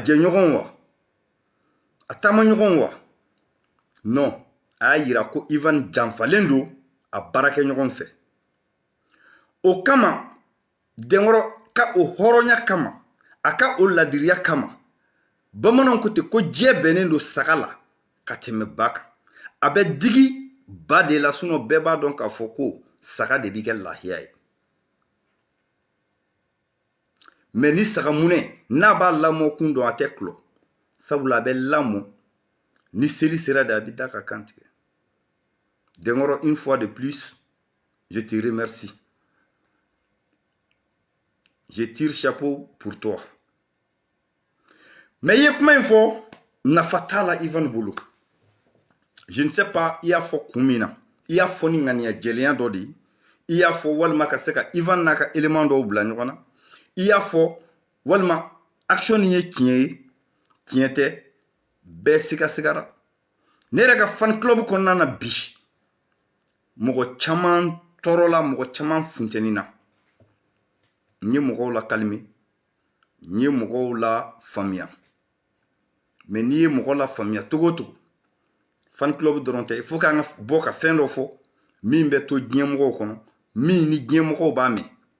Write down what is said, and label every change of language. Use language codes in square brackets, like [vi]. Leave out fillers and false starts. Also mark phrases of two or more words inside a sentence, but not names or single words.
[bm] jɛɲɔgɔn wa a taamaɲɔgɔn wa non a y'a yira ko Ivan janfalen don a baarakɛ ɲɔgɔn fɛ o kama denkɔrɔ ka o hɔrɔnya kama a ka o ladiriya kama bamananw ko ten ko diɲɛ bɛnnen don saga la ka tɛmɛ ba kan a bɛ digi ba de la sinon bɛɛ b'a dɔn k'a fɔ ko saga de b'i kɛ lahiya ye mais ni saga munɛ n'a b'a lamɔ kun dɔn a tɛ kulɔ sabula a bɛ lamɔ ni seli sera de a bɛ da ka kan tigɛ denkɔrɔ [fr] une fois de plus je te remercie je tire chapeau pour [bm] toi mais i ye kuma in fɔ nafa t'a la Ivan bolo [fr] je ne sais pas [bm] i y'a fɔ kun min na i y'a fɔ ni ŋaniya jɛlenya dɔ de ye i y'a fɔ walima ka se ka Ivan n'a ka élément dɔw bila ɲɔgɔn na i y'a fɔ walima action nin ye tiɲɛ ye tiɲɛ tɛ bɛɛ sigasigara ne yɛrɛ ka fan club kɔnɔna na bi mɔgɔ caman tɔɔrɔla mɔgɔ caman funtɛnina n ye mɔgɔw la kalime n ye mɔgɔw la faamuya mais n'i ye mɔgɔ la faamuya togo togo fan club dɔrɔn tɛ [fr] il faut [bm] k'an ka bɔ ka fɛn dɔ fɔ min bɛ to diɲɛmɔgɔw kɔnɔ min ni diɲɛmɔgɔw b'a mɛn